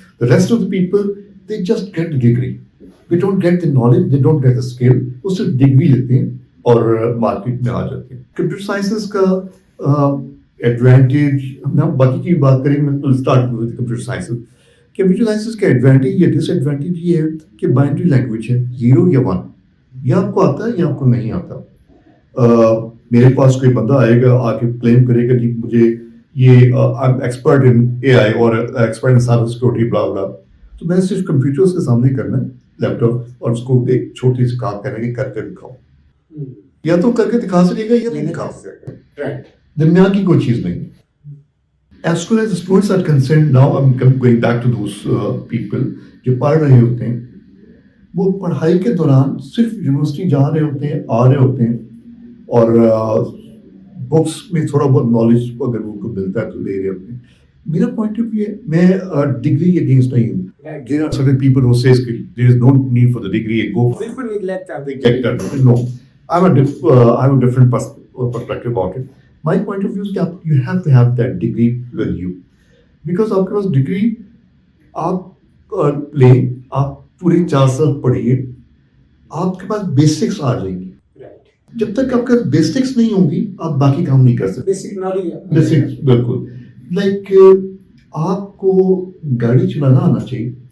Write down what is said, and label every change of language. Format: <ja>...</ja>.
<en>The rest of the people, they just get the degree. They don't get the knowledge, they don't get the skill.</en> <ur>وہ صرف degree لیتے ہیں اور market میں آ جاتے ہیں. کمپیوٹر سائنسز کا ایڈوانٹیج، ہم باقی کی بات کریں گے. میں start with computer sciences. Computer sciences کا ایڈوانٹیج یا ڈس ایڈوانٹیج یہ ہے کہ بائنری لینگویج ہے، 0 یا 1. یا آپ کو آتا ہے یا آپ کو نہیں آتا. میرے پاس کوئی بندہ آئے گا، آ کے کلیم کرے گا کہ مجھے یہ ایکسپرٹ ان AI اور ایکسپرٹ ان سائبر سیکورٹی بلا بلا، تو میں صرف کمپیوٹرس کے سامنے کرنا ہے، لیپ ٹاپ، اور اس کو ایک چھوٹی سی کام کرنے کی کر کے دکھاؤ. یا تو کر کے دکھا سکے گا یا نہیں دکھا سکے گا. درمیان کی کوئی چیز نہیں.</ur> <en>As far as the students are concerned, now I'm going back to those people</en> <ur>جو پڑھ رہے ہوتے ہیں. وہ پڑھائی کے دوران صرف یونیورسٹی جا رہے ہوتے ہیں، آ رہے ہوتے ہیں، اور بکس میں تھوڑا بہت نالج اگر ان کو ملتا ہے تو لے رہے ہوتے ہیں. میرا پوائنٹ آف ویو ہے، میں ڈگری اگینسٹ نہیں ہوں.</ur> <en>There are certain people who says that there is no need for the degree and go get that. No, I have a different perspective about it. My point of view is that you have to have that degree with you. Because</en> <ur>آپ کے پاس degree آپ لیں، آپ پورے 4 سال پڑھیے، آپ کے پاس بیسکس آ جائیں گی. جب تک آپ کے بیسکس نہیں ہوں گی آپ باقی کام نہیں کر سکتے. بیسکس بالکل. لائک آپ کو گاڑی چلانا آنا چاہیے.</ur>